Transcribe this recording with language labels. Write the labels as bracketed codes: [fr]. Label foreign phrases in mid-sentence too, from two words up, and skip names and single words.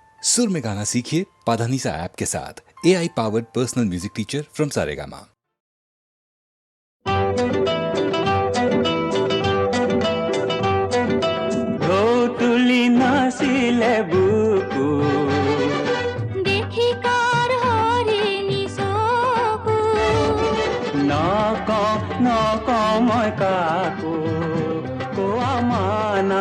[hi] सुर में गाना सीखिए पाधानीसा ऐप के साथ। AI पावर्ड पर्सनल म्यूजिक टीचर फ्रॉम सारेगामा। [as] তুলি নাছিলে বুকু দেখি কার হরিণী চকু নক মই কাকো কোৱা মানা